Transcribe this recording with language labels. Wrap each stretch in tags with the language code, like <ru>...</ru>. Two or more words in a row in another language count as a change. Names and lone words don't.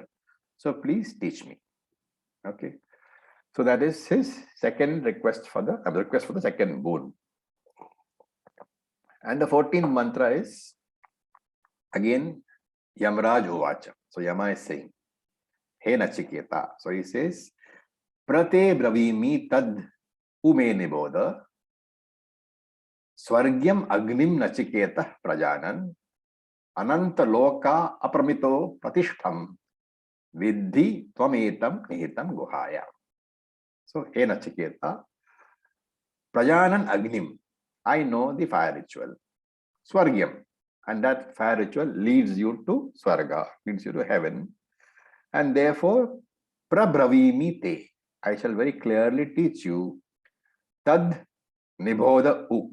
<en>So please teach me. Okay. So that is his second request for the second boon. And the 14th mantra is again</en> <sa>यमराज उवाच.</sa> <en>So Yama is saying, Hey Nachiketa. So he says,</en> <sa>प्रते ब्रवीमि तद् उमे निबोध स्वर्ग्यम् अग्निम् नचिकेत प्रजानन् अनन्त लोक अप्रमितो प्रतिष्ठाम् विद्धि त्वमेतम् निहितम् गुहाया.</sa> <en>So, hey Nachiketa,</en> <sa>प्रजानन् अग्निम्,</sa> <en>I know the fire ritual. Swargyam, And that fire ritual leads you to Swarga, leads you to heaven. And therefore,</en> <sa>प्रब्रवीमि ते,</sa> <en>I shall very clearly teach you,</en> <sa>तद् निबोध उ.</sa>